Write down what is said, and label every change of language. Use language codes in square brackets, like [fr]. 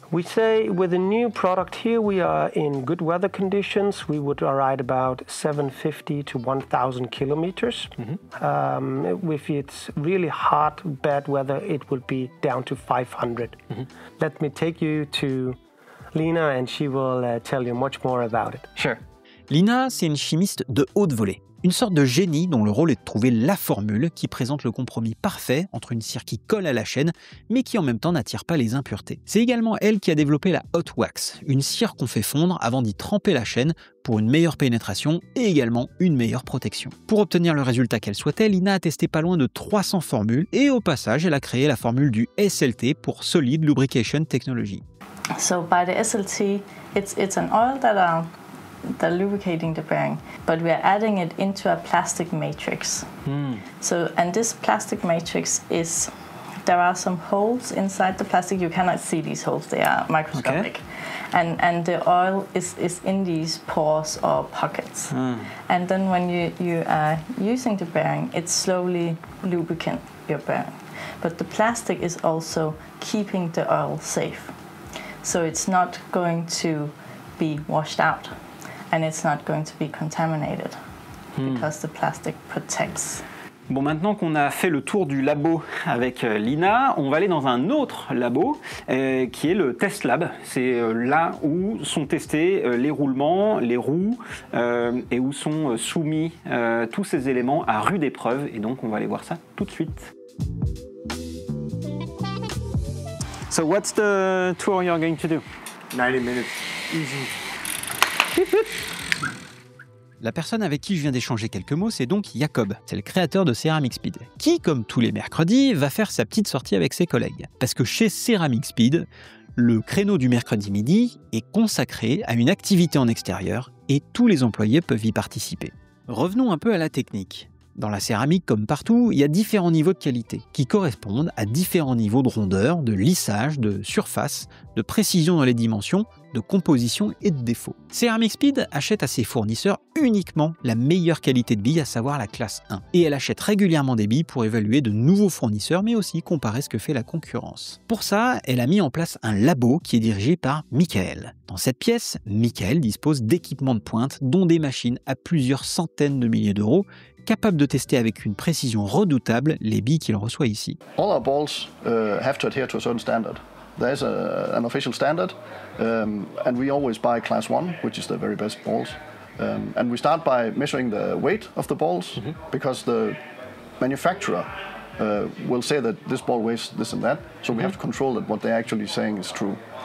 [en] We say with a new product here, we are in good weather conditions. We would ride about 750 to 1,000 kilometers. If it's really hot, bad weather, it will be down to 500. Let me take you to Lina and she will tell you much more about it. Sure. [fr] Lina, c'est une chimiste de haute volée. Une sorte de génie dont le rôle est de trouver la formule qui présente le compromis parfait entre une cire qui colle à la chaîne, mais qui en même temps n'attire pas les impuretés. C'est également elle qui a développé la hot wax, une cire qu'on fait fondre avant d'y tremper la chaîne pour une meilleure pénétration et également une meilleure protection. Pour obtenir le résultat qu'elle souhaitait, Lina a testé pas loin de 300 formules et au passage, elle a créé la formule du SLT pour Solid Lubrication Technology. [en] So by the SLT, it's an oil that they're lubricating the bearing, but we are adding it into a plastic matrix. So, and this plastic matrix there are some holes inside the plastic. You cannot see these holes, they are microscopic. Okay. And the oil is in these pores or pockets. And then when you are using the bearing, it slowly lubricant your bearing. But the plastic is also keeping the oil safe. So it's not going to be washed out. And it's not going to be contaminated because the plastic protects. [fr] Bon, maintenant qu'on a fait le tour du labo avec Lina, on va aller dans un autre labo qui est le Test Lab. C'est là où sont testés les roulements, les roues et où sont soumis tous ces éléments à rude épreuve. Et donc, on va aller voir ça tout de suite. [en] So, what's the tour you're going to do? 90 minutes. Easy. [fr] La personne avec qui je viens d'échanger quelques mots, c'est donc Jacob. C'est le créateur de Ceramic Speed, qui, comme tous les mercredis, va faire sa petite sortie avec ses collègues. Parce que chez Ceramic Speed, le créneau du mercredi midi est consacré à une activité en extérieur et tous les employés peuvent y participer. Revenons un peu à la technique. Dans la céramique, comme partout, il y a différents niveaux de qualité qui correspondent à différents niveaux de rondeur, de lissage, de surface, de précision dans les dimensions, de composition et de défaut. Ceramic Speed achète à ses fournisseurs uniquement la meilleure qualité de billes, à savoir la classe 1. Et elle achète régulièrement des billes pour évaluer de nouveaux fournisseurs, mais aussi comparer ce que fait la concurrence. Pour ça, elle a mis en place un labo qui est dirigé par Michael. Dans cette pièce, Michael dispose d'équipements de pointe, dont des machines à plusieurs centaines de milliers d'euros, capable de tester avec une précision redoutable les billes qu'il reçoit ici. [en] All our balls have to adhere to a certain standard. There is an official standard, and we always buy class 1, which is the very best balls. And we start by measuring the weight of the balls, because the manufacturer will say that this ball weighs this and that, so we have to control that what they're actually saying is true.